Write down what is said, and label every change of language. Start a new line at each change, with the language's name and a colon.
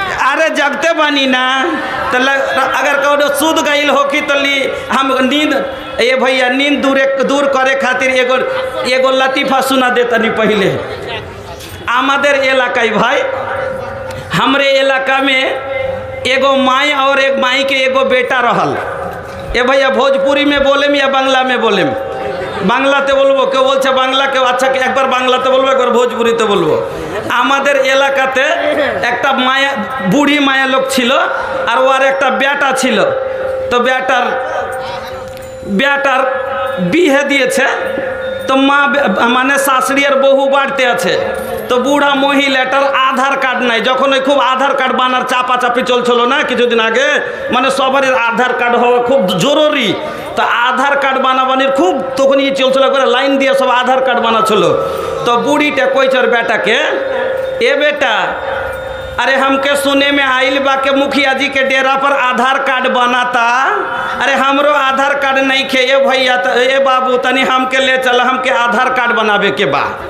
Bhojpuri: अरे जगते बनी ना, तो अगर कहो सूद गईल हो कि तो हम नींद, ये भैया नींद दूर करे खातिर एगो लतीफ़ा सुना देतनी। पहले
Bangla: आमादेर इलाकाई
Bhojpuri: भाई, हमरे इलाका में एगो माई और एक माई के एगो बेटा रहल। ए भैया भोजपुरी में बोलेम या बांग्ला में बोलेम?
Bangla: বাংলাতে বলবো, কেউ বলছে বাংলাকে, আচ্ছা একবার বাংলাতে বলবো, একবার ভোজপুরিতে বলবো। আমাদের এলাকাতে একটা মায়া, বুড়ি মায়া লোক ছিল, আর ওর একটা বেটা ছিল। তো বেটার বিয়ে দিয়েছে, তো মা মানে শাশুড়ি আর বহু বাড়তে আছে। তো বুড়া মহিলাটার আধার কার্ড নাই। যখন ওই খুব আধার কার্ড বানার চাপাচাপি চলছিল না কিছুদিন আগে, মানে সবারই আধার কার্ড হওয়া খুব জরুরি। তো আধার কার্ড বানাবানির খুব তখন ইয়ে চলছিল, করে লাইন দিয়ে সব আধার কার্ড বানাচ্ছিল। তো বুড়িটা কইছে ওর বেটাকে,
Bhojpuri: ए बेटा, अरे हमके सुने में आइल बा के मुखिया जी के डेरा पर आधार कार्ड बनाता। अरे हमरो आधार कार्ड नहीं खे। ये भैया ए बाबू तनी हमके ले चल, हमके आधार कार्ड बनावे के बा।